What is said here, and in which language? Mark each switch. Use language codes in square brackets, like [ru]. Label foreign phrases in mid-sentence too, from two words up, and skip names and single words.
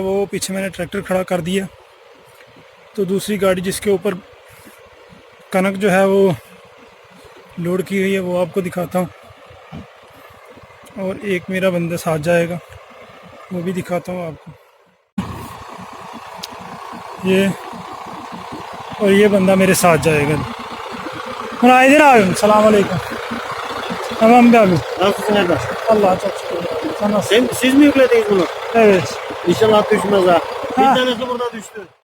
[ur] وہ پیچھے میں نے ٹریکٹر کھڑا کر دیا، تو دوسری گاڑی جس کے اوپر کنک جو ہے وہ لوڈ کی ہوئی ہے وہ آپ کو دکھاتا ہوں. اور ایک میرا بندہ ساتھ جائے گا، وہ بھی دکھاتا ہوں آپ کو. یہ بندہ میرے ساتھ جائے گا. [ar] سلام عليكم. [tr] Tamam abi. Nasılsın Erdem? Allah çok şükür. Sen nasılsın? Siz mi yüklediniz bunu? Evet. İnşallah düşmez ha. Bir Ha. tanesi burada düştü.